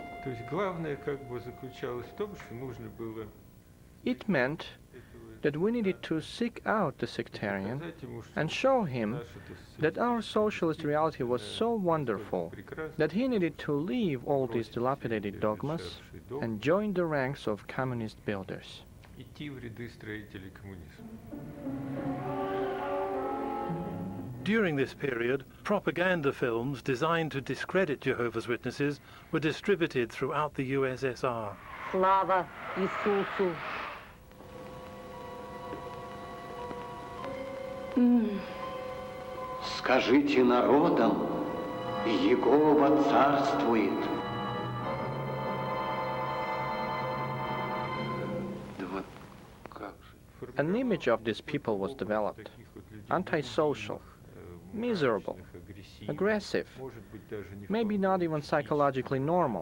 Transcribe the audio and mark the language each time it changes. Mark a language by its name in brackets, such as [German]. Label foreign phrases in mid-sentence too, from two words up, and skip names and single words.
[English] It meant that we needed to seek out the sectarian and show him that our socialist reality was so wonderful that he needed to leave all these dilapidated dogmas and join the ranks of communist builders. During this period, propaganda films designed to discredit Jehovah's Witnesses were distributed throughout the USSR. [Ukrainian] Слава Ісусу! [Russian] Скажите народам, Егова царствует. [English] An image of these people was developed: antisocial, miserable, aggressive, maybe not even psychologically normal.